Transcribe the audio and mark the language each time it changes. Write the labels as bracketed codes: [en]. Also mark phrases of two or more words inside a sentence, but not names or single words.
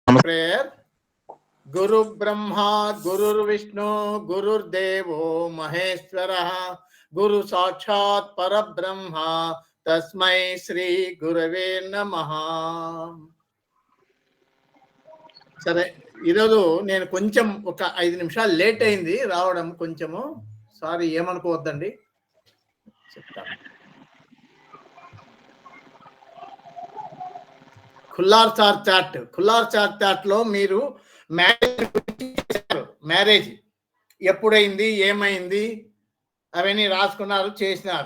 [en] Prayer. [sa] गुरु ब्रह्मा, गुरु विष्णु, गुरु देवो महेश्वरा, गुरु साक्षात् परब्रह्म, तस्मै श्री गुरवे नमः. [te] సరే, ఈరోజు నేను కొంచెం ఒక 5 నిమిషాలు లేట్ అయింది రావడం, కొంచెము సారీ, ఏమనుకోవద్దండి, చెప్తాను. ఖుల్లార్ చాట్ చాట్లో మీరు మ్యారేజ్ ఎప్పుడైంది, ఏమైంది అవన్నీ రాసుకున్నారు, చేసినారు.